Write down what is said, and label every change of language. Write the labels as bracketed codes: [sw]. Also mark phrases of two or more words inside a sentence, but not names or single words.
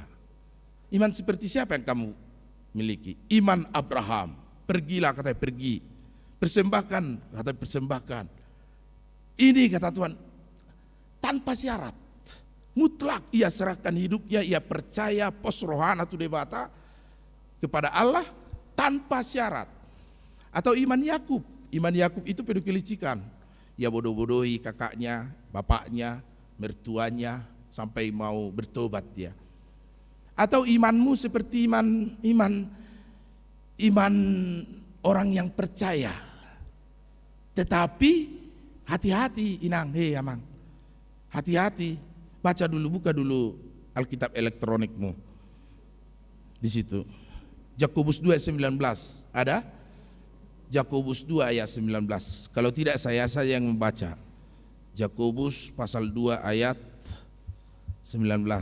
[id] Iman seperti siapa yang kamu miliki? Iman Abraham, pergilah katanya pergi. Persembahkan, katanya persembahkan. Ini kata Tuhan, tanpa syarat. Mutlak ia serahkan hidupnya, ia percaya [bbc] pos rohana tu debata [id] kepada Allah tanpa syarat. Atau iman Yakub. Iman Yakub itu penuh kelicikan. Ia bodoh-bodohi kakaknya, bapaknya, mertuanya sampai mau bertobat dia. Atau imanmu seperti iman orang yang percaya. Tetapi hati-hati inang, amang. Hati-hati. Baca dulu, buka dulu Alkitab elektronikmu. Di situ. Yakobus 2 ayat 19. Ada? Yakobus 2 ayat 19. Kalau tidak saya yang membaca. Yakobus pasal 2 ayat 19.